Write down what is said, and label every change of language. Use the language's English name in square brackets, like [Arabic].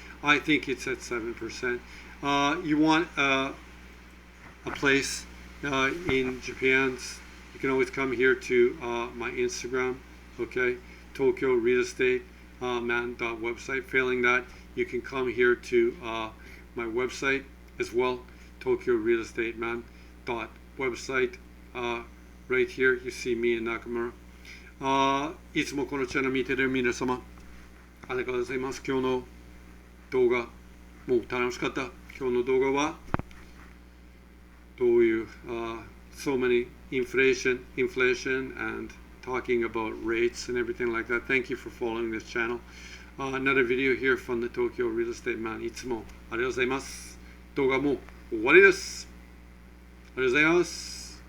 [English] I think it's at 7%. You want a place in Japan's, you can always come here to my Instagram, okay, Tokyo Real Estate Man.website. Failing that, you can come here to my website as well, Tokyo Real Estate Man.website. Right here, you see me and Nakamura. [Japanese] いつもこのチャンネル見てる皆様、ありがとうございます。今日の動画、もう楽しかった。今日の動画はどういう [English] so many inflation and talking about rates and everything like that. Thank you for following this channel. Another video here from the Tokyo Real Estate Man. [Japanese] いつもありがとうございます。動画も終わりです。ありがとうございます。